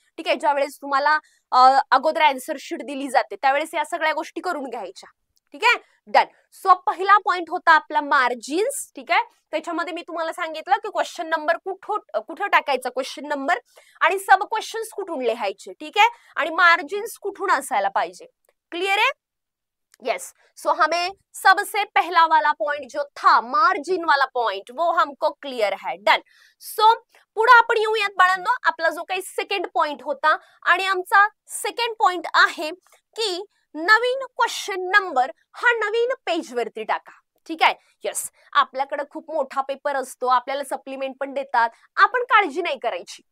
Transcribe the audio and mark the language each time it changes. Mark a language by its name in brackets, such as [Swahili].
[Marathi] ठीक आहे, ज्यावेळेस तुम्हाला अगोदर आन्सर शीट दिली जाते त्यावेळेस या सगळ्या गोष्टी करून घ्यायच्या. ठीक आहे, डन. सो पहिला पॉइंट होता आपला मार्जिन्स. ठीक आहे, त्याच्यामध्ये मी तुम्हाला सांगितलं की क्वेश्चन नंबर कुठं टाकायचा, क्वेश्चन नंबर आणि सब क्वेश्चन्स कुठून लिहायचे. [Hindi] ठीक है, [Marathi] आणि मार्जिन्स कुठून असायला पाहिजे. [Hindi] क्लियर है? यस. सो हमें सबसे पहला वाला पॉइंट जो था मार्जिन वाला पॉइंट वो हमको क्लियर है. [English] Done. [Marathi] सो पुढे आपण येऊयात बाळांनो, आपला जो काही सेकंड पॉइंट होता आणि आमचा सेकंड पॉइंट आहे की नवीन क्वेश्चन नंबर हा नवीन पेज वरती टाका. ठीक आहे, यस. आपल्याकडे खूप मोठा पेपर असतो, आपल्याला सप्लिमेंट पण देतात, आपण काळजी नाही करायची.